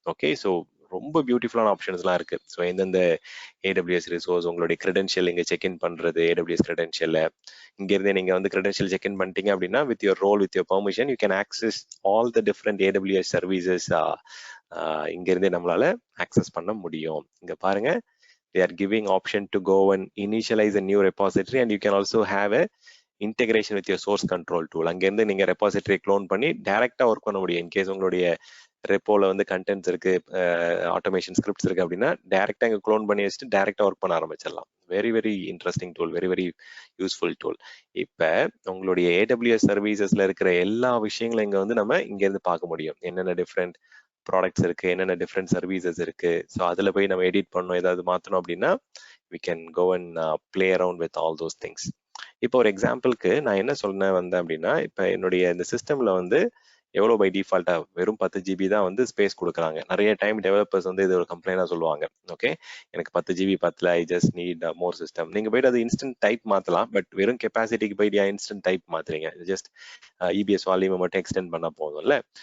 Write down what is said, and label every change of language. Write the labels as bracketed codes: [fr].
[ta] Okay, so ரொம்ப பியூட்டிஃபுல்லான ஆப்ஷன்ஸ்லாம் இருக்கு. ஸோ எந்தெந்த ஏடபிள்யூஎஸ் ரிசோர்ஸ் உங்களுடைய கிரெடென்ஷியல் இங்க செக்இன் பண்றது, ஏடபிள்யூஎஸ் கிரெடென்ஷியல் இங்க இருந்தே நீங்க வந்து கிரெடென்ஷியல் செக்இன் பண்ணிட்டீங்க அப்படின்னா [en] With your role with your permission you can access all the different AWS services. [ta] இங்க இருந்தே நம்மளால ஆக்சஸ் பண்ண முடியும். இங்க பாருங்க, [en] they are giving option to go and initialize a new repository and you can also have a integration with your source control tool. [ta] அங்கேருந்து நீங்க repository clone பண்ணி டைரக்டா ஒர்க் பண்ண முடியும். இன்கேஸ் உங்களுடைய ரெப்போல வந்து கண்டென்ட்ஸ் இருக்கு, ஆட்டோமேஷன் ஸ்கிரிப்ட்ஸ் இருக்கு அப்படின்னா டைரக்டா இங்க க்ளோன் பண்ணி வச்சுட்டு டைரக்டா ஒர்க் பண்ண ஆரம்பிச்சிடலாம். Very very interesting tool, very very useful tool. இப்ப உங்களுடைய ஏடபிள்யூஎஸ் சர்வீசஸ்ல இருக்கிற எல்லா விஷயங்களும் இங்க வந்து நம்ம இங்க இருந்து பார்க்க முடியும். என்னென்ன டிஃப்ரெண்ட் ப்ராடக்ட்ஸ் இருக்கு, என்னென்ன டிஃப்ரெண்ட் சர்வீசஸ் இருக்கு. ஸோ அதில் போய் நம்ம எடிட் பண்ணணும், ஏதாவது மாற்றணும் அப்படின்னா [en] we can go and play around with all those things. [ta] இப்போ ஒரு எக்ஸாம்பிளுக்கு நான் என்ன சொல்ல வந்தேன் அப்படின்னா, இப்போ என்னுடைய இந்த சிஸ்டம்ல வந்து எவ்வளோ பை டிஃபால்ட்டா வெறும் 10 ஜிபி தான் வந்து ஸ்பேஸ் கொடுக்குறாங்க. நிறைய டைம் டெவலப்பர்ஸ் வந்து இது ஒரு கம்ப்ளைண்டா சொல்லுவாங்க. ஓகே, எனக்கு 10 ஜிபி பத்தல, [en] I just need more system. [ta] நீங்க போயிட்டு அது இன்ஸ்டன்ட் டைப் மாத்தலாம், பட் வெறும் கெப்பாசிட்டிக்கு போயிட்டு இன்ஸ்டன்ட் டைப் மாத்துறீங்க, ஜஸ்ட் இபிஎஸ் வால்யூமை மட்டும் எக்ஸ்டெண்ட் பண்ணா போதும்ல.